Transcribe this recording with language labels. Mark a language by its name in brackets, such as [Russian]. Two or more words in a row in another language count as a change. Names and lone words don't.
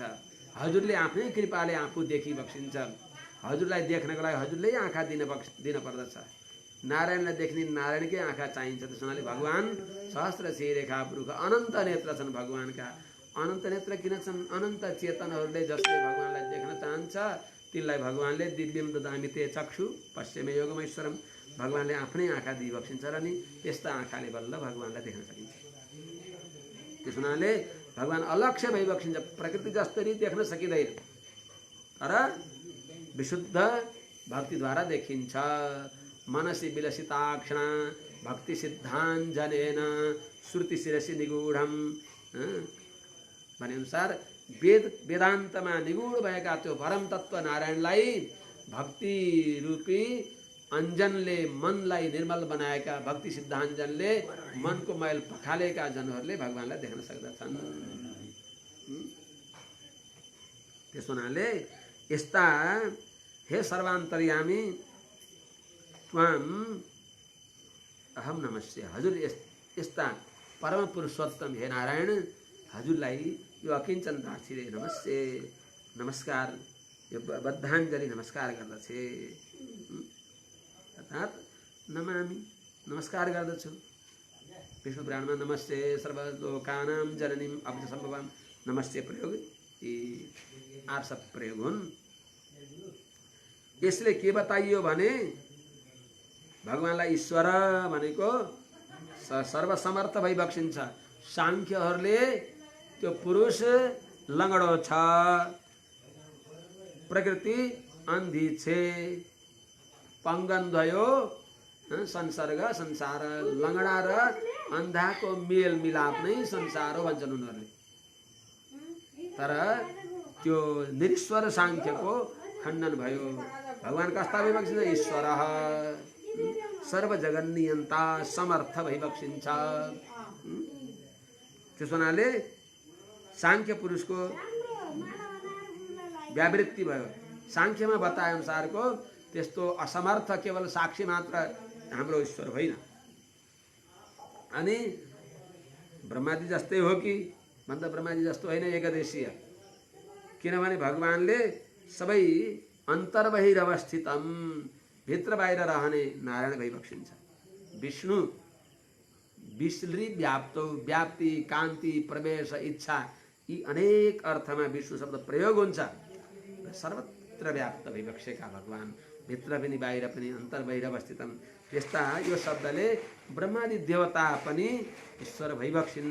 [Nepali] हजुरले आफ्नै कृपाले आफू देखिबक्सिन्छ। हजुरलाई देख्नको लागि हजुरले आँखा दिन पर्दछ। नारायणलाई देख्ने नारायणकै आँखा चाहिन्छ। त्यस हुनाले भगवान सहस्र रेखा पुरुष अनन्त नेत्र छन्। भगवानका अनन्त नेत्र किन छन्? अनन्त चेतनहरूले जसले भगवानलाई देख्न चाहन्छ तिनलाई भगवानले [Sanskrit] दिव्यम ददामि ते चक्षु पश्चिमे योगमेश्वरम, [Nepali] भगवानले आफ्नै आँखा दिइबक्सिन्छ र नि यस्ता आँखाले बल्ल भगवानलाई देख्न सकिन्छ। त्यस हुनाले भगवान अलक्ष्य भइबक्सिन्छ, प्रकृति जस्तै देख्न सकिँदैन, तर विशुद्ध भक्तिद्वारा देखिन्छ। [Sanskrit] मनसी विलसिताक्षण भक्ति सिद्धाञ्जनेन श्रुति शिरसी निगूढम [Nepali] भने अनुसार वेदान्तमा निगूढ भएका त्यो परम तत्व नारायणलाई भक्ति रूपी अञ्जनले मनलाई निर्मल बनाएका, भक्ति सिद्धाञ्जनले मनको मैल पखालेका जनहरूले भगवानलाई देख्न सक्दछन्। त्यस हुनाले यस्ता हे सर्वान्तर्यामी [Sanskrit] त्वाम अहम नमस्ते, [Nepali] हजुर यस्ता परम पुरुषोत्तम हे नारायण, हजुरलाई यो अकिञ्चन दासीले नमस्ते नमस्कार, यो बद्धाञ्जली नमस्कार गर्दछे, अर्थात् नमामि नमस्कार गर्दछु। विष्णु पुराणमा [Sanskrit] नमस्ते सर्वलोकानां जननीं अब्द सम्भवं नमस्ते [Nepali] प्रयोग यी 8 सब प्रयोग हुन्। यसले के बताइयो भने भगवानलाई ईश्वर भनेको सर्वसमर्थ भइबक्सिन्छ। सांख्यहरूले त्यो पुरुष लङ्गडो छ, प्रकृति अन्धी छे, पंगन भयो संसर्ग संसार, लङ्गडा र अन्धाको मेल मिलाप नै संसार हो भन्छन् उनीहरूले। तर त्यो निरीश्वर सांख्यको खण्डन भयो। भगवान कस्ता भइबक्सिन्छ? ईश्वर [Sanskrit] सर्व जगन नियन्ता [Nepali] समर्थ भइबक्सिन्छ। त्यस हुनाले सांख्य पुरुषको व्यावृत्ति भयो। सांख्यमा बताए अनुसारको त्यस्तो असमर्थ केवल साक्षी मात्र हाम्रो ईश्वर होइन। अनि ब्रह्माजी जस्तै हो कि भन्दा ब्रह्माजी जस्तो होइन, एकदेशीय। किनभने भगवानले सबै [Sanskrit] अन्तर्बहिर अवस्थितम, [Nepali] भित्र बाहिर रहने नारायण भइबक्सिन्छ। [Sanskrit] विष्णु विश्ली व्याप्तो, व्याप्ति कान्ति प्रवेश इच्छा [Nepali] यी अनेक अर्थमा विष्णु शब्द प्रयोग हुन्छ। सर्वत्र व्याप्त भइबसेका भगवान, भित्र पनि बाहिर पनि अन्तर बाहिर अवस्थितम। त्यस्ता यो शब्दले ब्रह्मादि देवता पनि ईश्वर भइबक्सिन्न।